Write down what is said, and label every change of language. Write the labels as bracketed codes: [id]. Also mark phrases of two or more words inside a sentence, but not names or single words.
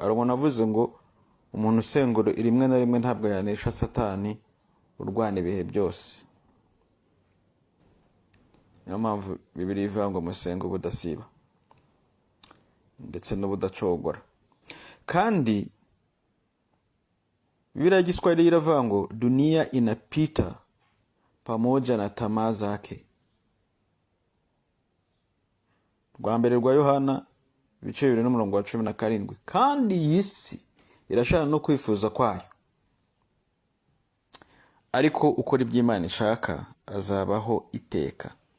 [rw] Arabona avuze ngo umuntu usengura rimwe na rimwe ntabwo yanesha Satani urwana ibihe byose. Niyo mpamvu Bibiliya ivuga ngo musenga ubudasiba ndetse n'ubudacogora. Kandi Bibiliya ya Kiswahili iravuga ngo [sw] dunia inapita pamoja na tamaa zake. [rw] Rwa mbere rwa Yohana ibice 2 n'umurongo wa 17. Kandi iyi si irashaka no kwifuza kwayo, ariko ukora iby'Imana ishaka azabaho iteka.